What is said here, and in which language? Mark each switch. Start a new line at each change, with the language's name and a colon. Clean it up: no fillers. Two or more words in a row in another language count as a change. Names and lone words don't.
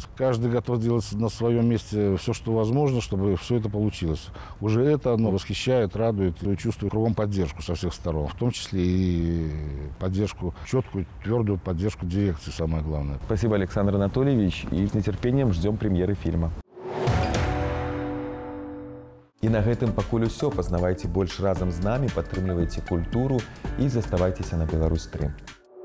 Russian: Каждый готов делать на своем месте все, что возможно, чтобы все это получилось. Уже это одно восхищает, радует, и чувствую кругом поддержку со всех сторон, в том числе и поддержку, четкую, твердую поддержку дирекции, самое главное. Спасибо, Александр Анатольевич, и с нетерпением ждем премьеры фильма.
Belarusian: І на гэтым пакуль усё. Пазнавайце больш разам з намі, падтрымлівайце культуру і заставайцеся на Беларусь 3.